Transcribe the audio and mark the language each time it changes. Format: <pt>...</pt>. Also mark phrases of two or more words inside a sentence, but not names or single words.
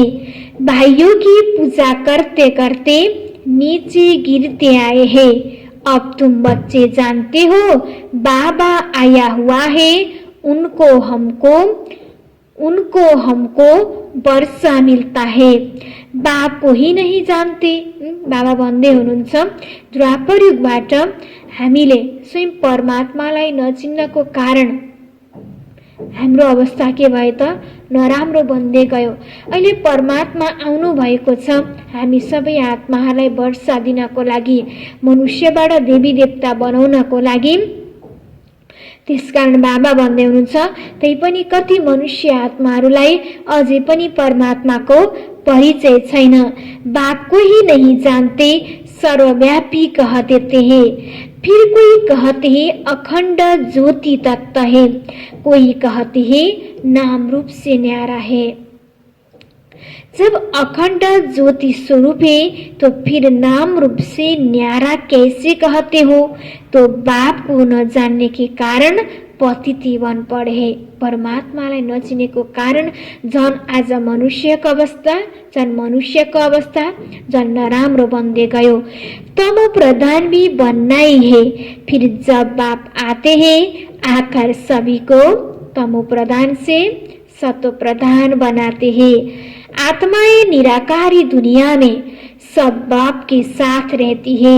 <hi>भाइयों की पूजा करते करते नीचे गिरते आए हैं। अब तुम बच्चे जानते हो बाबा आया हुआ है, उनको हमको वर्षा मिलता है, बाप को ही नहीं जानते।</hi> <ne>बाबा भन्दै हुनुहुन्छ द्वापर युगबाट हामीले स्वयं परमात्मालाई नचिन्नको कारण हाम्रो अवस्था के भयो त नराम्रो बन्दै गयो। अहिले परमात्मा आउनु भएको छ हामी सबै आत्माहरूलाई वर्षा दिनको लागि, मनुष्यबाट देवी देवता बनाउनको लागि। त्यसकारण बाबा भन्दै हुनुहुन्छ त्यही पनि कति मनुष्य आत्माहरूलाई अझै पनि परमात्माको परिचय छैन।</ne> <hi>बाप को ही नहीं जानते, सर्वव्यापी कह देते हैं। फिर कोई कहते हैं अखंड ज्योति तत्व है, कोई कहते हैं नाम रूप से न्यारा है। जब अखंड ज्योति स्वरूप है तो फिर नाम रूप से न्यारा कैसे कहते हो? तो बाप को न जानने के कारण पतिति बन पढे।</hi> <ne>परमात्मालाई नचिनेको कारण झन आज मनुष्यको अवस्था, झन मनुष्यको अवस्था झन नराम्रो बन्दै गयो।</ne> <hi>तमो प्रधान भी बनना ही है। फिर जब बाप आते हैं आकर सभी को तमो प्रधान से सतो प्रधान बनाते हैं। आत्माएं निराकारी दुनिया में सब बाप के साथ रहती है।</hi>